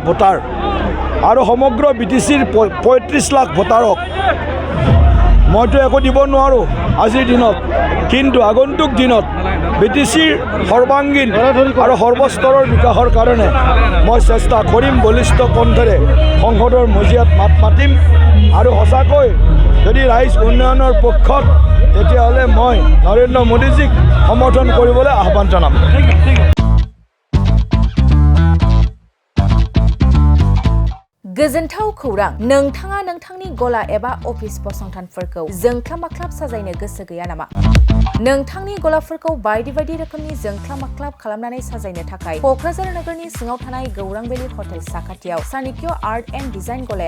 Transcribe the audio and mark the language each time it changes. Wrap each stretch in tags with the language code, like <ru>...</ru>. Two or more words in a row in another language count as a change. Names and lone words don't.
<as>ভোটাৰ আৰু সমগ্ৰ BTCৰ 35 লাখ ভোটাৰক মইতো একো দিব নোৱাৰোঁ আজিৰ দিনত কিন্তু আগন্তুক দিনত BTCৰ সৰ্বাংগীন আৰু সৰ্বস্তৰৰ বিকাশৰ কাৰণে মই চেষ্টা কৰিম বলিষ্ঠ কণ্ঠেৰে সংসদৰ মজিয়াত মাত মাতিম আৰু সঁচাকৈ যদি ৰাইজ উন্নয়নৰ পক্ষত তেতিয়াহ'লে মই নৰেন্দ্ৰ মোদীজীক সমৰ্থন কৰিবলৈ আহ্বান জনাম</as> <brx>गोजोनथाव खौरां नोंथाङा नोंथांनि गला एबा अफिस फसंथानफोरखौ जोंख्लाब-माख्लाब साजायनो गोसो गैया नामा नोंथांनि गलाफोरखौ बायदि बायदि रोखोमनि जोंख्लाब-माख्लाब खालामनानै साजायनो थाखाय क'क्राझार नोगोरनि सिङाव थानाय गौरांभेली हटेल साखाथियाव चाणक्य आर्ट एन्ड डिजाइन गलाया</brx>